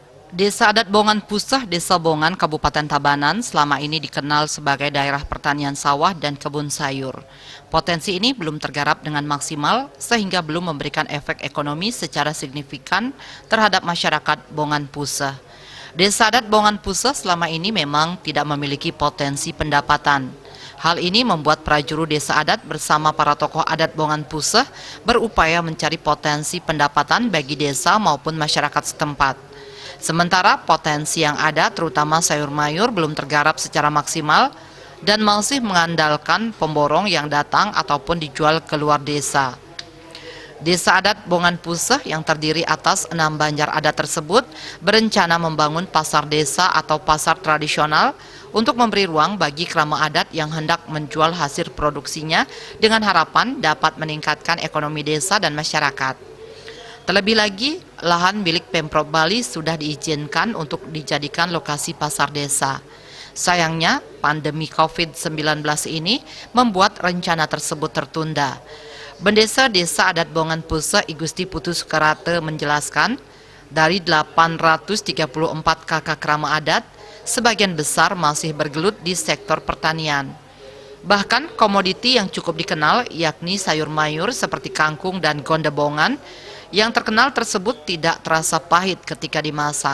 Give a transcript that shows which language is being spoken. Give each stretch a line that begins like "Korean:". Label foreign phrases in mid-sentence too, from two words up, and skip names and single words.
Indonesian: Desa adat Bongan Puseh, Desa Bongan, Kabupaten Tabanan selama ini dikenal sebagai daerah pertanian sawah dan kebun sayur. Potensi ini belum tergarap dengan maksimal sehingga belum memberikan efek ekonomi secara signifikan terhadap masyarakat Bongan Puseh. Desa adat Bongan Puseh selama ini memang tidak memiliki potensi pendapatan. Hal ini membuat prajuru desa adat bersama para tokoh adat Bongan Puseh berupaya mencari potensi pendapatan bagi desa maupun masyarakat setempat. Sementara potensi yang ada terutama sayur mayur belum tergarap secara maksimal dan masih mengandalkan pemborong yang datang ataupun dijual ke luar desa. Desa adat Bongan Puseh yang terdiri atas 6 banjar adat tersebut berencana membangun pasar desa atau pasar tradisional untuk memberi ruang bagi krama adat yang hendak menjual hasil produksinya dengan harapan dapat meningkatkan ekonomi desa dan masyarakat. Terlebih lagi, lahan milik Pemprov Bali sudah diizinkan untuk dijadikan lokasi pasar desa. Sayangnya, pandemi COVID-19 ini membuat rencana tersebut tertunda. Bendesa Desa Adat Bongan Puseh I Gusti Putu Sukarate menjelaskan, dari 834 kakak krama adat, sebagian besar masih bergelut di sektor pertanian. Bahkan komoditi yang cukup dikenal yakni sayur mayur seperti kangkung dan gondebongan yang terkenal tersebut tidak terasa pahit ketika dimasak.